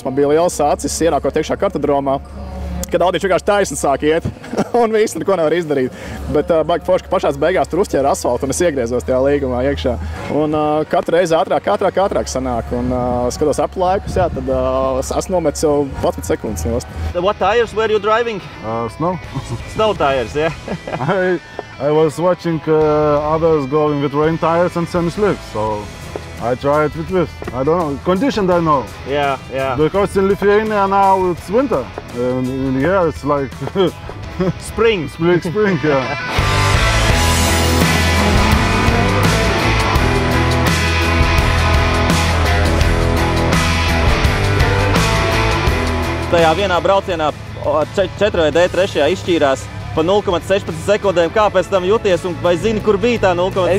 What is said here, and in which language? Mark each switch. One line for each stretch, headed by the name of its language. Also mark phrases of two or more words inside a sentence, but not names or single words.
Latvian: Man bija liels acis ienākot iekšā kartodromā, kad Audīši vienkārši taisni sāk iet un visu neko nevar izdarīt. Bet baigi forši, ka pašās beigās tur uzķēra asfaltu un es iegriezos tajā līgumā iekšā. Un katru reizi ātrāk sanāk. Un skatos aplaikus, jā, tad esmu nometis jau 11 sekundes nost.
English: What tires were you driving? Snow. Snow tires, yeah. I was watching others going with rain tires and semi-slicks, so I tried with this. I don't know. Conditioned, I know. Yeah, yeah. Because in Lithuania now it's winter. In here it's like spring. Spring, yeah.
Latvian: Tajā vienā braucienā 4D3 izšķīrās pa 0,16 sekundēm. Kā pēc tam jūties un vai zini, kur bija tā 0,16?